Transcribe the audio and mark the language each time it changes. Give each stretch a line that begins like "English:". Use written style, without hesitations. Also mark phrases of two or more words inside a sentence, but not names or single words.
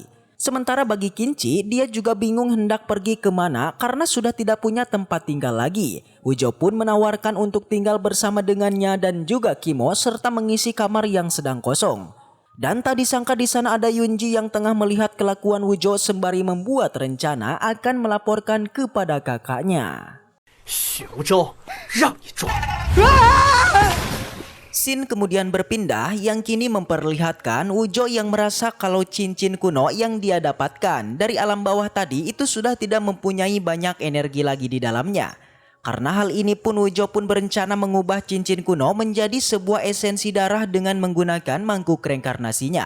Indonesian: Sementara bagi Qinci, dia juga bingung hendak pergi kemana karena sudah tidak punya tempat tinggal lagi. Wuzhou pun menawarkan untuk tinggal bersama dengannya dan juga Kimo serta mengisi kamar yang sedang kosong. Dan tak disangka di sana ada Yunji yang tengah melihat kelakuan Wuzhou sembari membuat rencana akan melaporkan kepada kakaknya.
Chinese: 血无舟，让你撞！
Indonesian: Scene kemudian berpindah yang kini memperlihatkan Wuzhou yang merasa kalau cincin kuno yang dia dapatkan dari alam bawah tadi itu sudah tidak mempunyai banyak energi lagi di dalamnya. Karena hal ini pun Wuzhou pun berencana mengubah cincin kuno menjadi sebuah esensi darah dengan menggunakan mangkuk reinkarnasinya.